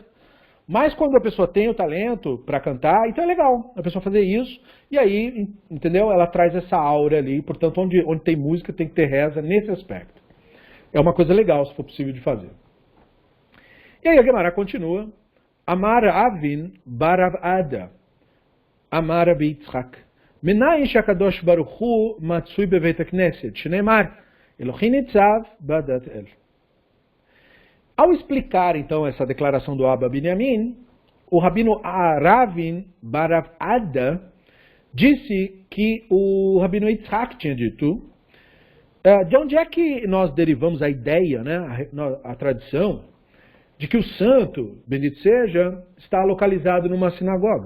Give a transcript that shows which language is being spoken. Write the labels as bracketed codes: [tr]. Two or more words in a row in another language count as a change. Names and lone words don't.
[pt] Mas quando a pessoa tem o talento para cantar, então é legal a pessoa fazer isso, e aí, entendeu? Ela traz essa aura ali, portanto, onde tem música tem que ter reza nesse aspecto. É uma coisa legal, se for possível de fazer. E aí a Gemara continua. [he] אמר אבין בר רב אדא, אמר רבי יצחק, מניין שהקדוש ברוך הוא מצוי בבית הכנסת, שנאמר, אלהים נצב בעדת אל. [pt] Ao explicar então essa declaração do Abba Binyamin, o rabino Ravin barav Ada disse que o rabino Yitzchak tinha dito, de onde é que nós derivamos a ideia, né, a tradição, de que o santo, bendito seja, está localizado numa sinagoga.